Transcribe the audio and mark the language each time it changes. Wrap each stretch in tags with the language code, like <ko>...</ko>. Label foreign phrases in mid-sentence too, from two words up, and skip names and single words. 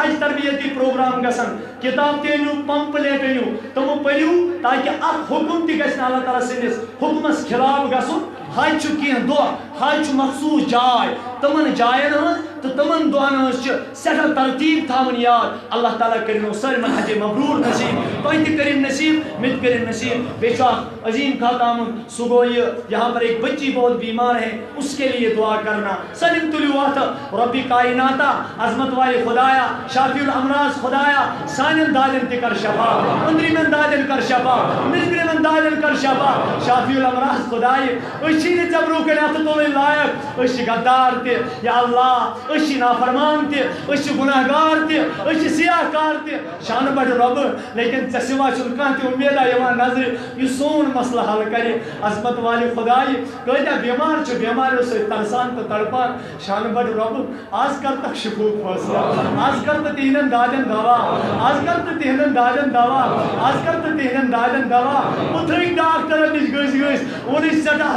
<ks>حج تربیتی پروگرام گژھن کتاب تہِ أنِو پمپلیٹ أنِو تِمہٕ پٔرِو تاکہِ اکھ حُکُم تہِ گژھِ نہٕ اللہ تعالیٰ سٕنٛدِس حُکمس خلاف گژھُن حج چھُ کینٛہہ دۄہ حج چھُ مخصوٗص جاے تِمن جاین ہٕنٛز تہٕ تِمن دۄہن ہٕنٛز چھِ سٮ۪ٹھاہ ترتیٖب تھاوٕنۍ یاد اللہ تعالیٰ کٔرِنو سٲلمن حجِ مبروٗر نصیٖب تۄہہِ تہِ کٔرِنۍ نصیٖب مےٚ تہِ کٔرِنۍ نصیٖب بیٚیہِ چھُ اکھ عظیٖم خط آمُت سُہ گوٚو یہِ</ks> <ur>یہاں پر ایک بچی بہت بیمار ہے اس کے لیے دعا کرنا</ur> <ks>سٲلِم تُلِو اَتھٕ رۄبِ کائناتا عظمت والے خدایا</ks> <ar>شافی الامراض</ar> <ks>خدایا سانٮ۪ن دادٮ۪ن تہِ کر شفا أنٛدرِمٮ۪ن دادٮ۪ن کر شفا نیٚبرِمٮ۪ن دادٮ۪ن کر شفا</ks> <ar>شافی الامراض</ar> <ks>خدایہِ أسۍ چھِی نہٕ ژےٚ برونٛہہ کَنۍ اَتھٕ تُلٕنۍ لایق أسۍ چھِ غدار تہِ یا اللہ أسۍ چھِ نافرمان تہِ أسۍ چھِ گُناہ گار تہِ أسۍ چھِ سیاہ کار تہِ شانہٕ بڑٕ رۄبہٕ لیکن ژےٚ سِوا چھُنہٕ کانٛہہ تہِ اُمیدا یِوان نظرِ یُس سون مسلہٕ حل کرِ عظمت والہِ خدایہِ کۭتیاہ بیمار چھِ بیماریو سۭتۍ ترسان تہٕ تڑپان شانہٕ بڑٕ رۄبہٕ آز کر تکھ شفوٗک فٲصلہٕ آز کر تہٕ تِہنٛدٮ۪ن دادٮ۪ن دوا آز کر تہٕ تِہنٛدٮ۪ن دادٮ۪ن دوا آز کر تہٕ تِہنٛدٮ۪ن دادٮ۪ن دوا پُتھرٕکۍ ڈاکٹرن نِش گٔژھۍ وۄنۍ سٮ۪ٹھاہ ہسپتال</ks>